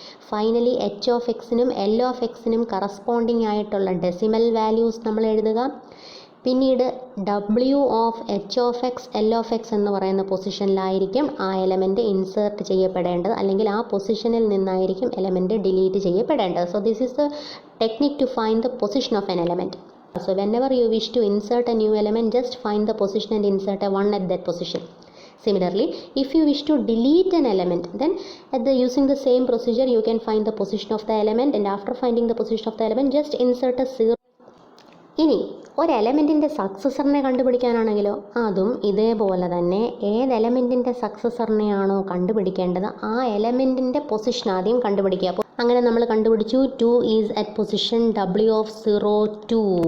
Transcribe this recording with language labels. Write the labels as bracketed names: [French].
[Malayalam] Finally H of എക്സിനും L of എക്സിനും corresponding ആയിട്ടുള്ള decimal values നമ്മൾ എഴുതുക. പിന്നീട് W of H of X L of X എന്ന് പറയുന്ന പൊസിഷനിലായിരിക്കും ആ എലമെൻറ്റ് ഇൻസേർട്ട് ചെയ്യപ്പെടേണ്ടത്, അല്ലെങ്കിൽ ആ പൊസിഷനിൽ നിന്നായിരിക്കും element delete ചെയ്യപ്പെടേണ്ടത്. [English] So this is the technique to find the position of an element. So whenever you wish to insert a new element, just find the position and insert a 1 at that position. Similarly, if you wish to delete an element, then using the same procedure you can find the position of the element, and after finding the position of the element just insert a 0. [Malayalam] ഇനി ഒരു എലമെൻറ്റിൻ്റെ സക്സസറിനെ കണ്ടുപിടിക്കാനാണെങ്കിലോ അതും ഇതേപോലെ തന്നെ ഏത് എലമെൻറ്റിൻ്റെ സക്സസറിനെയാണോ കണ്ടുപിടിക്കേണ്ടത് ആ എലമെൻറ്റിൻ്റെ position ആദ്യം കണ്ടുപിടിക്കുക. അപ്പോൾ അങ്ങനെ നമ്മൾ കണ്ടുപിടിച്ചു [English] 2 is at position W of 0 2.